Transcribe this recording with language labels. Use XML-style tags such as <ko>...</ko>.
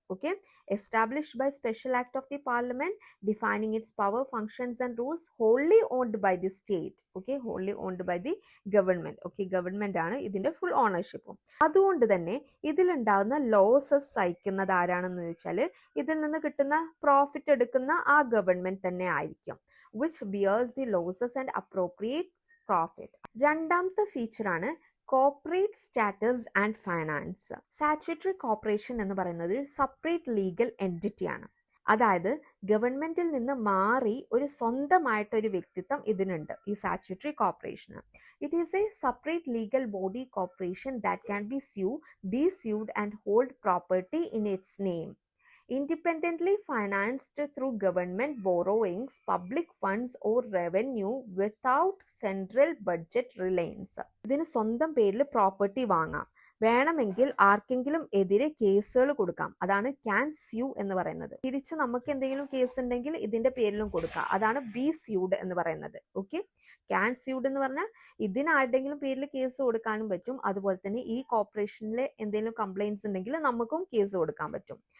<en>Okay, established by special act of the parliament defining its power, functions and rules, wholly owned by the state.</en> <ml>Okay,</ml> <en>Wholly owned by the government.</en> <ml>Okay, government ആണ് ഇതിന്റെ full ഓണർഷിപ്പും. അതുകൊണ്ട് തന്നെ ഇതിലുണ്ടാകുന്ന losses സഹിക്കുന്നത് ആരാണെന്ന് ചോദിച്ചാൽ ഇതിൽ നിന്ന് കിട്ടുന്ന profit എടുക്കുന്ന ആ ഗവൺമെന്റ് തന്നെ ആയിരിക്കും.</ml> <en>which bears the losses and appropriates profit.</en> <ml>രണ്ടാമത്തെ ഫീച്ചറാണ് corporate status and finance. സാച്യുട്ടറി corporation എന്ന് പറയുന്നത് ഒരു സെപ്പറേറ്റ് ലീഗൽ എൻറ്റിറ്റി ആണ്. അതായത് ഗവൺമെന്റിൽ നിന്ന് മാറി ഒരു സ്വന്തമായിട്ടൊരു വ്യക്തിത്വം ഇതിനുണ്ട് ഈ സാച്യുട്ടറി corporation.</ml> <en>It is a separate legal body corporation that can be sued and hold property in its name. Independently financed through government borrowings, public funds or revenue without central budget reliance.</en> <ml>ഇതിന് സ്വന്തം പേരിൽ property വാങ്ങാം, വേണമെങ്കിൽ ആർക്കെങ്കിലും എതിരെ കേസുകൾ കൊടുക്കാം. അതാണ് ക്യാൻ സ്യൂ എന്ന് പറയുന്നത്. തിരിച്ച് നമുക്ക് എന്തെങ്കിലും കേസ് ഉണ്ടെങ്കിൽ ഇതിന്റെ പേരിലും കൊടുക്കാം. അതാണ് ബി സ്യൂഡ് എന്ന് പറയുന്നത്. ഓക്കെ, ക്യാൻ സ്യൂഡ് എന്ന് പറഞ്ഞാൽ ഇതിന് ആരുടെങ്കിലും പേരിൽ കേസ് കൊടുക്കാനും പറ്റും. അതുപോലെ തന്നെ ഈ കോർപ്പറേഷനിലെ എന്തെങ്കിലും കംപ്ലൈന്റ്സ് ഉണ്ടെങ്കിൽ നമുക്കും കേസ് കൊടുക്കാൻ പറ്റും.</ml>